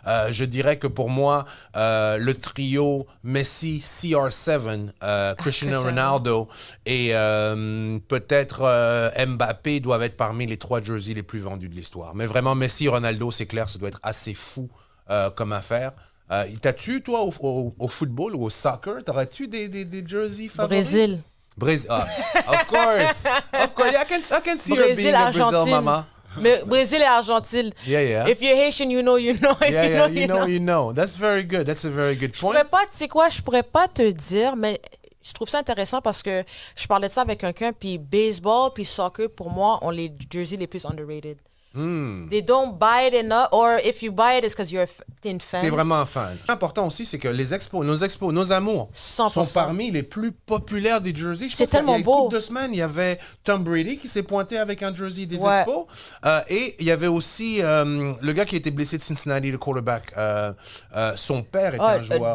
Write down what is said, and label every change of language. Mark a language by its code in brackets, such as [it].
[fr] Je dirais que pour moi, le trio Messi, CR7, Cristiano Ronaldo et peut-être Mbappé doivent être parmi les 3 jerseys les plus vendus de l'histoire. Mais vraiment, Messi, Ronaldo, c'est clair, ça doit être assez fou comme affaire. T'as-tu, toi, au football ou au soccer, t'aurais-tu des jerseys favoris? Brésil. [en] Of course. Of course. Yeah, I can see her being a Brazil mama. [fr] Mais Brésil et Argentine. [en] Yeah. If you're Haitian, you know. If you know. That's very good. That's a very good point. [fr] Tu sais quoi, je pourrais pas te dire, mais je trouve ça intéressant parce que je parlais de ça avec quelqu'un, puis baseball, puis soccer, pour moi, ont les jerseys les plus underrated. [en] They don't buy it enough, or if you buy it, it's because [fr] t'es une fan. T'es vraiment un fan. L'important aussi, c'est que les expos, nos amours 100%. sont parmi les plus populaires des jerseys. C'est tellement il y a beau. une couple de semaines, il y avait Tom Brady qui s'est pointé avec un jersey des expos. Et il y avait aussi le gars qui a été blessé de Cincinnati, le quarterback. Son père était un joueur.